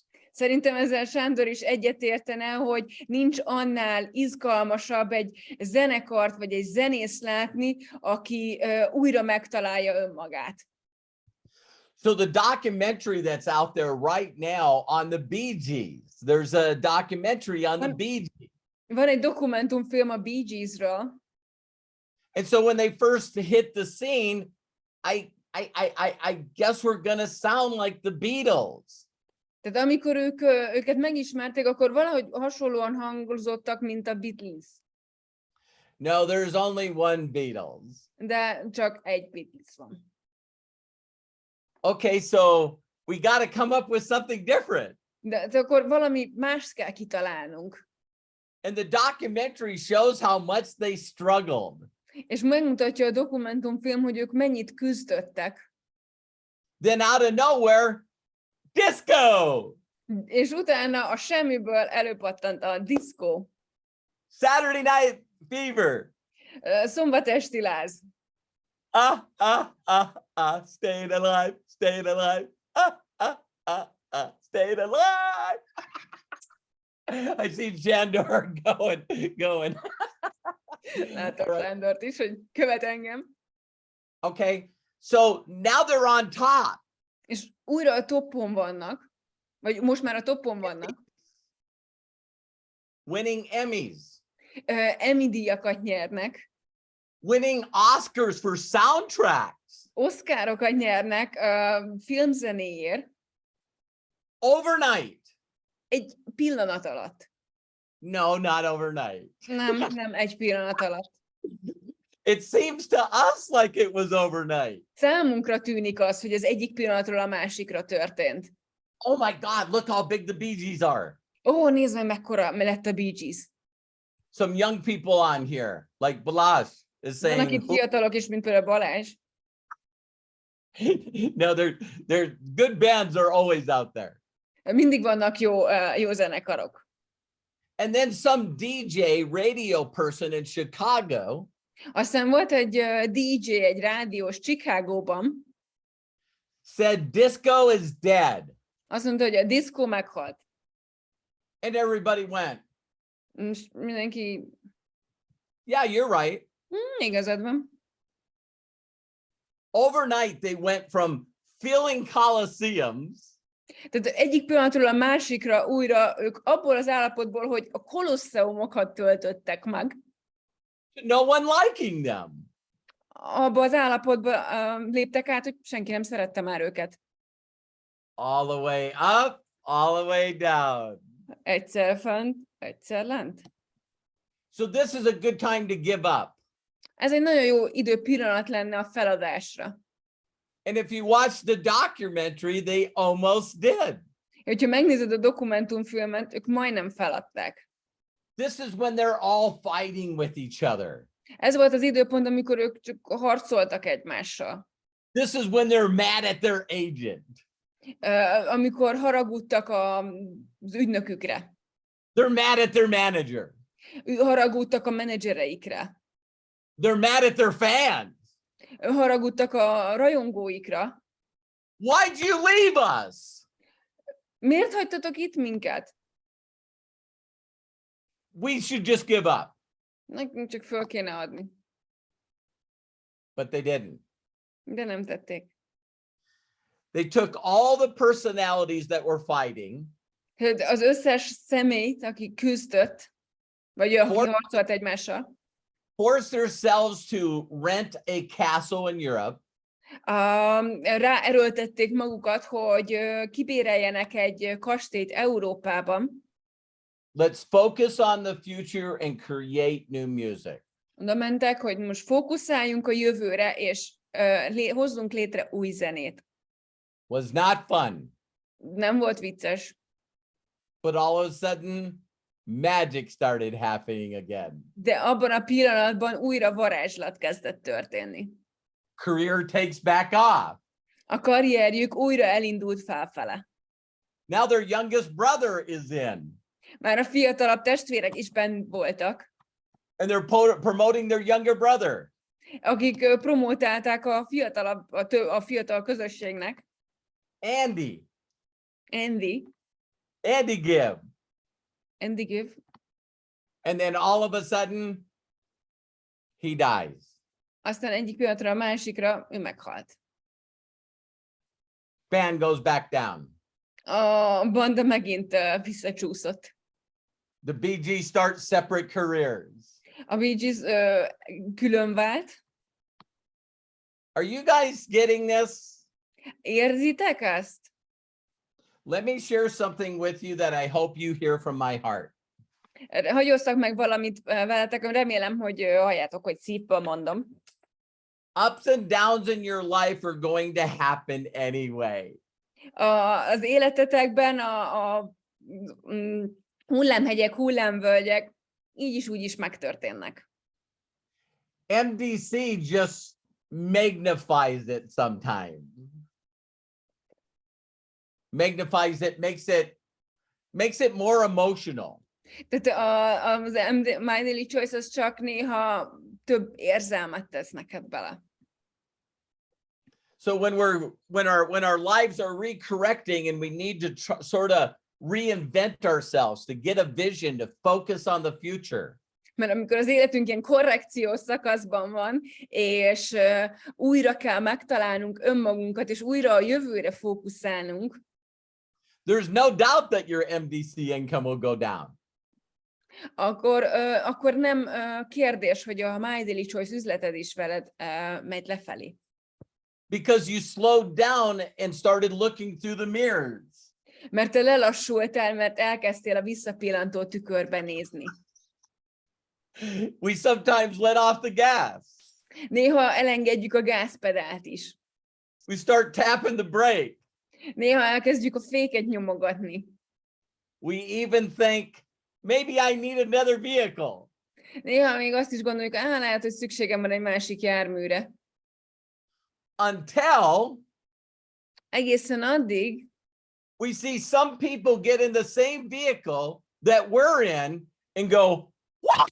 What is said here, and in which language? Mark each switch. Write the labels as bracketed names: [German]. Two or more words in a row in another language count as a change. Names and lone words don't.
[Hungarian] Szerintem ezzel Sándor is egyetértene, hogy nincs annál izgalmasabb egy zenekart vagy egy zenészt látni, aki újra megtalálja önmagát. [English] So the documentary that's out there right now on the Bee Gees, there's a documentary on the Bee Gees. [Hungarian] Van egy dokumentumfilm a Bee Geesről. [English] And so when they first hit the scene, I guess we're gonna sound like the Beatles. [Hungarian] Tehát amikor őket megismerték, akkor valahogy hasonlóan hangozottak, mint a Beatles. [English] No, there's only one Beatles. [Hungarian] De csak egy Beatles van. [English] Okay, so we got to come up with something different. [Hungarian] De akkor valami mást kell kitalálnunk. [English] And the documentary shows how much they struggled. [Hungarian] És megmutatja a dokumentumfilm, hogy ők mennyit küzdöttek. [English] Then out of nowhere, disco. [Hungarian] És utána a semmiből előpattant a diszkó. [English] Saturday Night Fever. [Hungarian] Szombatesti láz. [English] Staying alive, staying alive. Staying alive. I see Jandor going. [Hungarian] Látom Sándort is, hogy követ engem. [English] Okay, so now they're on top. [Hungarian] És újra a toppon vannak, vagy most már a toppon vannak. [English] Winning Emmys. [Hungarian] Emmy díjakat nyernek. [English] Winning Oscars for soundtracks. [Hungarian] Oscarokat nyernek filmzenéért. [English] Overnight. [Hungarian] Egy pillanat alatt. [English] No, not overnight. [Hungarian] Nem egy pillanat alatt. [English] It seems to us like it was overnight. [Hungarian] Számunkra tűnik az, hogy az egyik pillanatról a másikra történt. [English] Oh my God, look how big the Bee Gees are. [Hungarian] Ó, nézd meg, mekkora lett a Bee Gees. [English] Some young people on here, like Balázs is [Hungarian] Vannak [English] saying. [Hungarian] itt fiatalok is, mint például Balázs. [English] No, they're good bands are always out there. [Hungarian] Mindig vannak jó zenekarok. [English] And then some DJ radio person in Chicago [Hungarian] Aztán volt egy DJ, egy rádiós Chicagóban. [English] said disco is dead. [Hungarian] Azt mondta, hogy a diszkó meghalt. [English] And everybody went, [Hungarian] És mindenki, [English] yeah, you're right. [Hungarian] igazad van. [English] Overnight, they went from filling coliseums [Hungarian] Tehát egyik pillanatról a másikra újra ők abból az állapotból, hogy a kolosszeumokat töltöttek meg, [English] to no one liking them. [Hungarian] abba az állapotba léptek át, hogy senki nem szerette már őket. [English] All the way up, all the way down. [Hungarian] Egyszer fönt, egyszer lent. [English] So this is a good time to give up. [Hungarian] Ez egy nagyon jó időpillanat lenne a feladásra. [English] And if you watch the documentary, they almost did. [Hungarian] Hogyha megnézed a dokumentumfilmet, ők majdnem feladták. [English] This is when they're all fighting with each other. [Hungarian] Ez volt az időpont, amikor ők csak harcoltak egymással. [English] This is when they're mad at their agent. [Hungarian] Amikor haragudtak az ügynökükre. [English] They're mad at their manager. [Hungarian] Haragudtak a menedzsereikre. [English] They're mad at their fans. [Hungarian] Haragudtak a rajongóikra. [English] Why'd you leave us? [Hungarian] Miért hagytatok itt minket? [English] We should just give up. [Hungarian] Nekünk csak föl kéne adni. [English] But they didn't. [Hungarian] De nem tették. [English] They took all the personalities that were fighting. [Hungarian] Az összes személyt, aki küzdött, vagy aki [English] For- [Hungarian] harcolt egymással, [English] forced themselves to rent a castle in Europe. [Hungarian] ráerőltették magukat, hogy kibéreljenek egy kastélyt Európában. [English] Let's focus on the future and create new music. [Hungarian] Oda mentek, hogy most fókuszáljunk a jövőre, és hozzunk létre új zenét. [English] Was not fun. [Hungarian] Nem volt vicces. [English] But all of a sudden, magic started happening again. [Hungarian] De abban a pillanatban újra varázslat kezdett történni. [English] Career takes back off. [Hungarian] A karrierjük újra elindult felfele. [English] Now their youngest brother is in. [Hungarian] Már a fiatalabb testvérek is benn voltak, [English] And they're promoting their younger brother. [Hungarian] akik promotálták a fiatal közösségnek. [English] Andy [Hungarian] Andy [English] Give. And then all of a sudden, he dies. [Hungarian] Aztán egyik pillanatra a másikra ő meghalt. [English] Band goes back down. [Hungarian] A banda megint visszacsúszott. [English] The Bee Gees start separate careers. [Hungarian] A Bee Gees külön vált. [English] Are you guys getting this? [Hungarian] Érzitek ezt? [English] Let me share something with you that I hope you hear from my heart. [Hungarian] Hagyoztak meg valamit veletek, remélem, hogy halljátok, hogy szívből mondom. [English] Ups and downs in your life are going to happen anyway. [Hungarian] Az életetekben a hullámhegyek, hullámvölgyek így is úgy is megtörténnek. [English] MDC just magnifies it sometimes. Magnifies it, makes it makes it more emotional. [Hungarian] Tehát az My Daily Choice az csak néha több érzelmet tesz neked bele. [English] So when our lives are recorrecting and we need to sort of reinvent ourselves to get a vision, to focus on the future. [Hungarian] Mert amikor az életünk ilyen korrekciós szakaszban van, és újra kell megtalálnunk önmagunkat, és újra a jövőre fókuszálnunk, [English] there's no doubt that your MDC income will go down. [Hungarian] akkor nem kérdés, hogy a My Daily Choice üzleted is veled megy lefelé. [English] Because you slowed down and started looking through the mirrors. [Hungarian] Mert te lelassultál, mert elkezdtél a visszapillantó tükörbe nézni. [English] We sometimes let off the gas. [Hungarian] Néha elengedjük a gázpedált is. [English] We start tapping the brake. [Hungarian] Néha elkezdjük a féket nyomogatni. [English] We even think, maybe I need another vehicle. [Hungarian] Néha még azt is gondoljuk, lehet, hogy szükségem van egy másik járműre. [English] Until [Hungarian] egészen addig [English] we see some people get in the same vehicle that we're in and go, what?